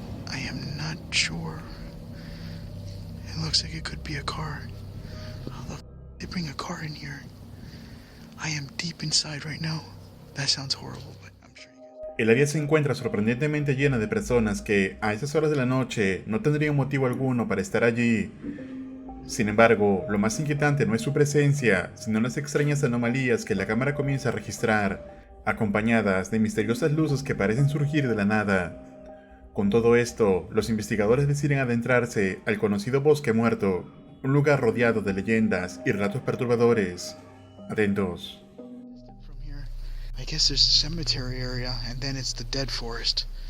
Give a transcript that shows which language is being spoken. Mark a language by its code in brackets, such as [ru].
[en] I am not sure. It looks like it could be a car. How the f*** they bring a car in here? I am deep inside right now. That sounds horrible, but I'm sure you guys... [es] El área se encuentra sorprendentemente llena de personas que, a esas horas de la noche, no tendrían motivo alguno para estar allí. Sin embargo, lo más inquietante no es su presencia, sino las extrañas anomalías que la cámara comienza a registrar, acompañadas de misteriosas luces que parecen surgir de la nada. Con todo esto, los investigadores deciden adentrarse al conocido Bosque Muerto, un lugar rodeado de leyendas y relatos perturbadores. Atentos. [en] From here, I guess there's the cemetery area, and then it's the dead forest.